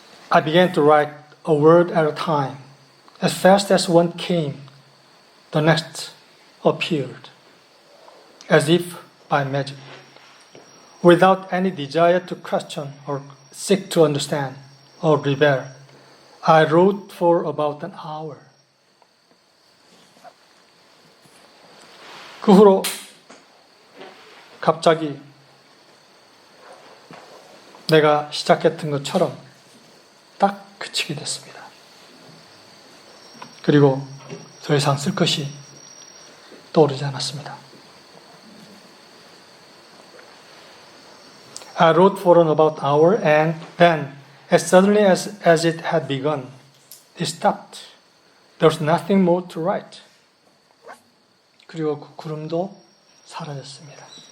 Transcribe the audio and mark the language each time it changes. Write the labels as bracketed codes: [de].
[en] I began to write a word at a time. As fast as one came, the next appeared, as if by magic, without any desire to question or seek to understand or rebel. I wrote for about an hour. [ko] 그 후로 갑자기 내가 시작했던 것처럼 딱 그치게 됐습니다. 그리고 더 이상 쓸 것이 떠오르지 않았습니다. [en] I wrote for about an hour and then, as suddenly as it had begun, it stopped. There was nothing more to write. [ko] 그리고 그 구름도 사라졌습니다.